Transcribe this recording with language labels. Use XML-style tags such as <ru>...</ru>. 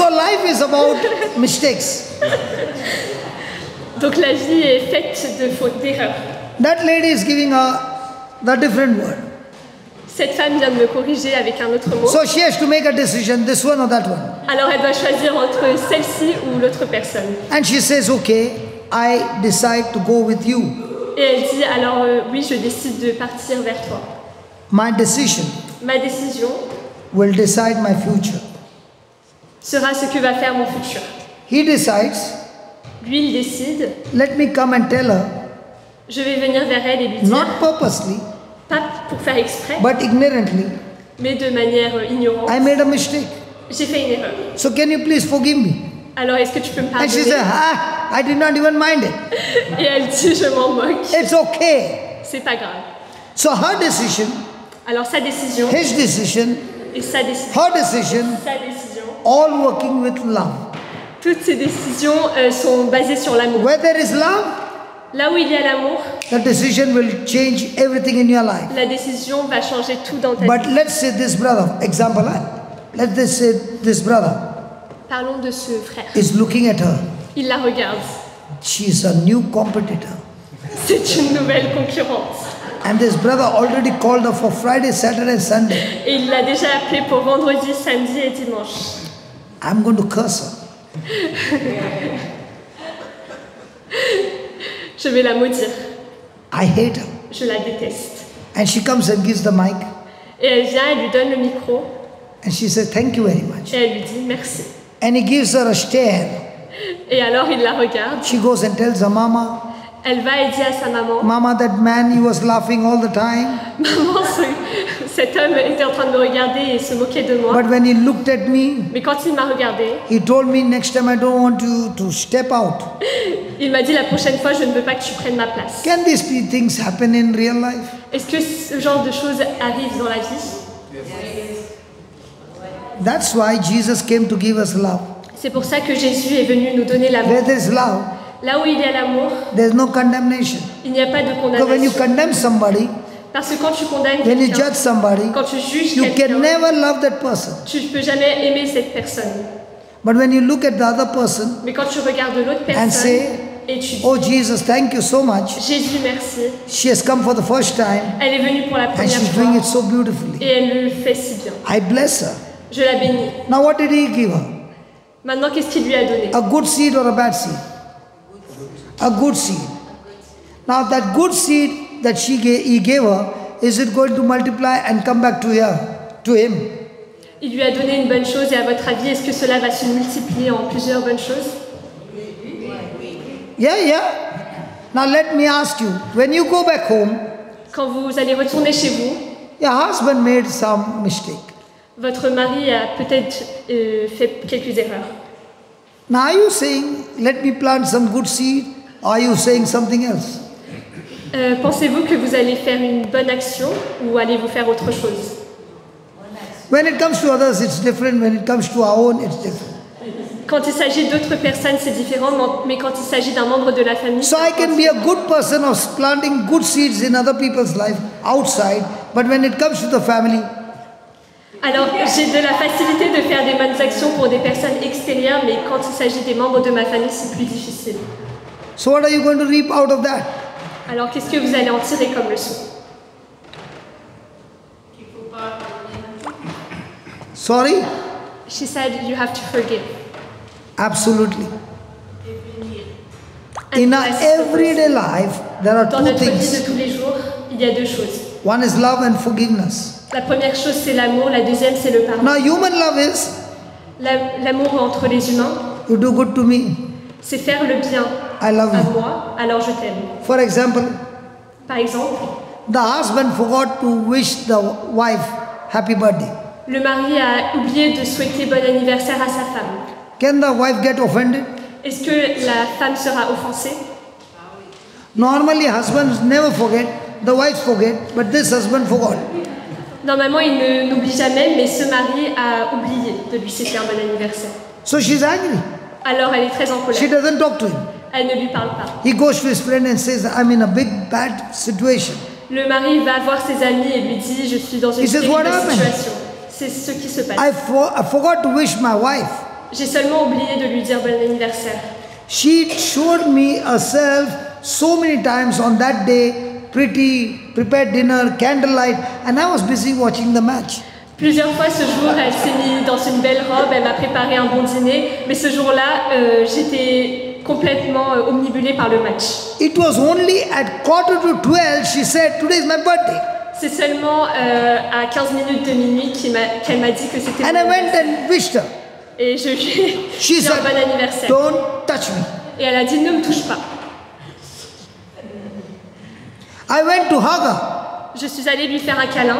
<en>So life is about mistakes.</en> <fr>Donc la vie est faite de fautes, d'erreurs.</fr> <en>That lady is giving her the different word.</en> <fr>Cette femme vient de me corriger avec un autre mot.</fr> <en>So she has to make a decision, this one or that one.</en> <fr>Alors elle doit choisir entre celle-ci ou l'autre personne.</fr> <en>And she says, okay, I decide to go with you.</en> <fr>Et elle dit alors oui, je décide de partir vers toi.</fr> <en>My decision</en> <fr>Ma décision</fr> <en>will decide my future.</en> <fr>sera ce que va faire mon futur.</fr> <en>He decides,</en> <fr>Lui, il décide.</fr> <en>let me come and tell her,</en> <fr>Je vais venir vers elle et lui dire,</fr> <en>not purposely,</en> <fr>pas pour faire exprès,</fr> <en>but ignorantly,</en> <fr>mais de manière ignorante.</fr> <en>I made a mistake.</en> <fr>J'ai fait une erreur.</fr> <en>So can you please forgive me?</en> <fr>Alors est-ce que tu peux me</fr> <en>And she said, I did not even mind it.</en> <fr>Et elle dit, je m'en moque.</fr> <en>It's okay.</en> <fr>C'est pas grave.</fr> <en>So her decision,</en> <fr>Alors sa décision</fr> <en>his decision,</en> <fr>et sa décision,</fr> <en>her decision, all working with love.</en> <fr>toutes ces décisions sont basées sur l'amour.</fr> <en>Where there is love,</en> <fr>Là où il y a l'amour,</fr> <en>the decision will change everything in your life.</en> <fr>la décision va changer tout dans ta</fr> <en>But</en> <fr>vie.</fr> <en>let's say this brother, example, let's say this brother</en> <fr>Parlons de ce frère.</fr> <en>is looking at her.</en> <fr>Il la regarde.</fr> <en>She is a new competitor.</en> <fr>C'est une nouvelle concurrente.</fr> <en>And this brother already called her for Friday, Saturday, Sunday.</en> <fr>Et il l'a déjà appelée pour vendredi, samedi et dimanche.</fr> <en>I'm going to curse her.</en> <fr>Je vais la maudire.</fr> <en>I hate her.</en> <fr>Je la déteste.</fr> <en>And she comes and gives the mic.</en> <fr>Et elle vient, elle lui donne le micro</fr> <en>And she says, thank you very much.</en> <fr>et elle lui dit merci.</fr> <en>And he gives her a stare.</en> <fr>Et alors il la regarde.</fr> <en>She goes and tells her mama,</en> <fr>Elle va et dit à sa maman,</fr> <en>Mama, that man, he was laughing all the time.</en> <fr>maman, cet homme était en train de me regarder et se moquer de moi.</fr> <en>But when he looked at me,</en> <fr>Mais quand il m'a regardé,</fr> <en>he told me, next time I don't want you to step out.</en> <fr>il m'a dit la prochaine fois, je ne veux pas que tu prennes ma place.</fr> <en>Can these things happen in real life?</en> <fr>Est-ce que ce genre de choses arrive dans la vie?</fr> <en>That's why Jesus came to give us love.</en> <fr>C'est pour ça que Jésus est venu nous donner l'amour.</fr> <en>Where there's love,</en> <fr>Là où il y a l'amour,</fr> <en>there's no condemnation.</en> <fr>il n'y a pas de</fr> <en>Because when you</en> <fr>condamnation.</fr> <en>condemn somebody,</en> <fr>Parce que quand tu condamnes</fr> <en>when you</en> <fr>quelqu'un,</fr> <en>judge somebody,</en> <fr>quand tu juges</fr> <en>you can</en> <fr>quelqu'un,</fr> <en>never love that person.</en> <fr>tu ne peux jamais aimer cette personne.</fr> <en>But when you look at the other person</en> <fr>Mais quand tu regardes l'autre</fr> <en>and</en> <fr>personne</fr> <en>say,</en> <fr>et tu dis,</fr> <en>oh Jesus, thank you so much.</en> <fr>Jésus merci,</fr> <en>She has come for the first time</en> <fr>elle est venue pour la</fr> <en>and</en> <fr>première</fr> <en>she's doing</en> <fr>fois</fr> <en>it so beautifully.</en> <fr>et elle le fait si bien.</fr> <en>I bless her.</en> <fr>Je la bénis.</fr> <en>Now what did he give her?</en> <fr>Maintenant, qu'est-ce qu'il lui a donné?</fr> <en>A good seed or a bad seed? A good seed. Now that good seed that he gave her, is it going to multiply and come back to him?</en> <fr>Il lui a donné une bonne chose et à votre avis, est-ce que cela va se multiplier en plusieurs bonnes choses?</fr> <en>Yeah. Now let me ask you, when you go back home,</en> <fr>Quand vous allez retourner chez vous,</fr> <en>your husband made some mistake.</en> <fr>votre mari a peut-être fait quelques erreurs.</fr> <en>Now are you saying, let me plant some good seed, or are you saying something else?</en> <fr>Pensez-vous que vous allez faire une bonne action ou allez-vous faire autre chose?</fr> <en>When it comes to others, it's different. When it comes to our own, it's different.</en> <fr>Quand il s'agit d'autres personnes, c'est différent, mais quand il s'agit d'un membre de la famille,</fr> <en>So I can be a good person of planting good seeds in other people's life outside, but when it comes to the family,</en> <fr>alors j'ai de la facilité de faire des bonnes actions pour des personnes extérieures, mais quand il s'agit des membres de ma famille, c'est plus difficile.</fr> <en>so what are you going to reap out of that?</en> <fr>Alors qu'est-ce que vous allez en tirer comme leçon?</fr> <en>Sorry? She said you have to forgive. Absolutely. And In our bless everyday life, there are</en> <fr>Dans</fr> <en>two</en> <fr>notre vie de</fr> <en>things.</en> <fr>tous les jours, il y a deux choses.</fr> <en>One is love and forgiveness.</en> <fr>La première chose, c'est l'amour. La deuxième, c'est le pardon.</fr> <en>Now, human love is,</en> <fr>L'amour entre les humains,</fr> <en>you do good to me,</en> <fr>c'est faire le bien</fr> <en>I love</en> <fr>à</fr> <en>you.</en> <fr>moi, alors je t'aime.</fr> <en>For example,</en> <fr>Par exemple,</fr> <en>the husband forgot to wish the wife happy birthday.</en> <fr>le mari a oublié de souhaiter bon anniversaire à sa femme.</fr> <en>Can the wife get offended?</en> <fr>Est-ce que la femme sera offensée?</fr> <en>Normally, husbands never forget, the wives forget, but this husband forgot.</en> <fr>Normalement, il n'oublie jamais, mais ce mari a oublié de lui souhaiter un bon anniversaire.</fr> <en>So she's angry.</en> <fr>Alors elle est très en</fr> <en>She</en> <fr>colère.</fr> <en>doesn't talk to him.</en> <fr>Elle ne lui parle pas.</fr> <en>He goes to his friend and says, I'm in a big bad situation.</en> <fr>Le mari va voir ses amis et lui dit, je suis dans une</fr> <en>He says, "What</en> <fr>terrible</fr> <en>happened?"</en> <fr>situation. C'est ce qui se passe.</fr> <en>I forgot to wish my wife.</en> <fr>J'ai seulement oublié de lui dire bon anniversaire.</fr> <en>She showed me herself so many times on that day, pretty, prepared dinner, candlelight, and I was busy watching the match.</en> <fr>Plusieurs fois ce jour, elle s'est mise dans une belle robe, elle m'a préparé un bon dîner, mais ce jour-là, j'étais complètement omnibulée par le match.</fr> <en>It was only at 11:45 she said, today is my birthday.</en> <fr>C'est seulement à 15 minutes de minuit qu'elle m'a dit que c'était</fr> <en>And</en> <fr>mon</fr> <en>I went</en> <fr>anniversaire.</fr> <en>and wished her.</en> <fr>Et je lui ai</fr> <en>She</en> <fr>dit un</fr> <en>said,</en> <fr>bon anniversaire.</fr> <en>don't touch me.</en> <fr>Et elle a dit, ne me touche pas.</fr> <en>I went to hug her.</en> <fr>Je suis allée lui faire un câlin.</fr>